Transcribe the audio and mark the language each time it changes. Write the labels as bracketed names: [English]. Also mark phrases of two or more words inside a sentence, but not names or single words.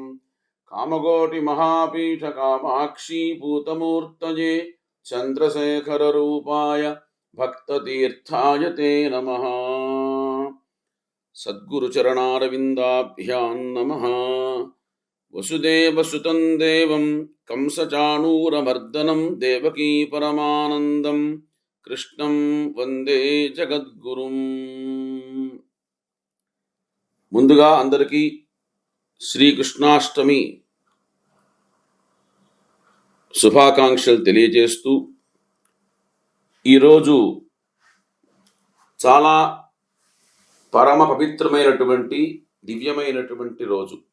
[Sanskrit] कामकोटिमहापीठ कामाक्षी पूतमूर्तये चन्द्रशेखररूपाय भक्ततीर्थाय ते नमः। सद्गुरुचरणारविन्दाभ्यां नमः। वसुदेवसुतं देवं कंसचाणूरमर्दनं देवकी परमानन्दं कृष्णं वन्दे జగద్గురుం। [Telugu] ముందుగా అందరికీ శ్రీకృష్ణాష్టమి శుభాకాంక్షలు తెలియజేస్తూ, ఈరోజు చాలా పరమ పవిత్రమైనటువంటి దివ్యమైనటువంటి రోజు.